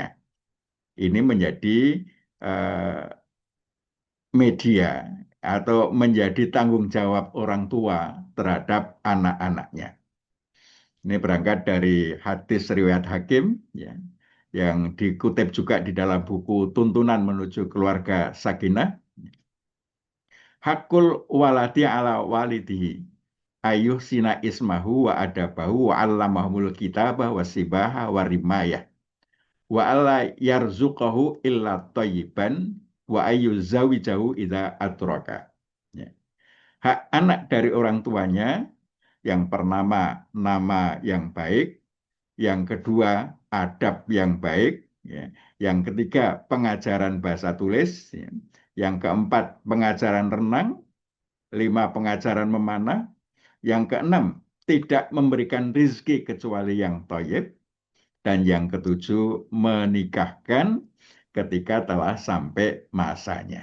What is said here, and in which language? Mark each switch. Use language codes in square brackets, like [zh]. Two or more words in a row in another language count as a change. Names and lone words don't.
[id] Ini menjadi media atau menjadi tanggung jawab orang tua terhadap anak-anaknya. Ini berangkat dari hadis riwayat Hakim ya, yang dikutip juga di dalam buku Tuntunan Menuju Keluarga Sakinah. [ar] حق الولد على والده أن يحسن اسمه وأدبه وأن يعلمه الكتابة والسباحة والرماية وألا يرزقه إلا طيبا وأن يزوجه إذا أدرك. Ya. [id] Hak anak dari orang tuanya yang pertama nama yang baik, yang kedua adab yang baik, ya. Yang ketiga pengajaran bahasa tulis, ya. Yang keempat pengajaran renang, 5 pengajaran memanah, yang keenam tidak memberikan rizki kecuali yang thayyib, dan yang ketujuh menikahkan ketika telah sampai masanya.